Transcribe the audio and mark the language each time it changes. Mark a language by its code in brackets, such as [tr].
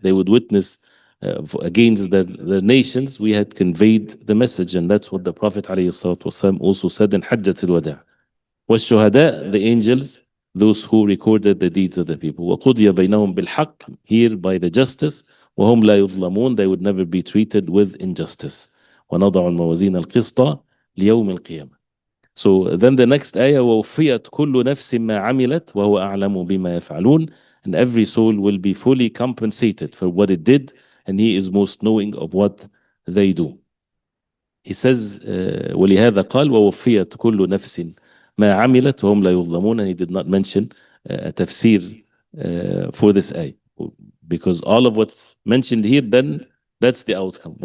[en] They would witness against their nations, we had conveyed the message, and that's what the Prophet ﷺ also said in Hajjat al-Wada'. والشهداء, the angels, those who recorded the deeds of the people. [ar] وقضي بينهم بالحق, [en] here by the justice. [ar] وهم لا يظلمون, [en] they would never be treated with injustice. [ar] ونضع الموازين القسط ليوم القيامة. [en] So then the next ayah, [ar] ووفيت كل نفس ما عملت وهو أعلم بما يفعلون, [en] and every soul will be fully compensated for what it did, and he is most knowing of what they do. He says [ar] ولهذا قال ووفيت كل نفس ما عملت وهم لا يظلمون, [en] and he did not mention a tafsir for this ayah, because all of what's mentioned here, then that's the outcome.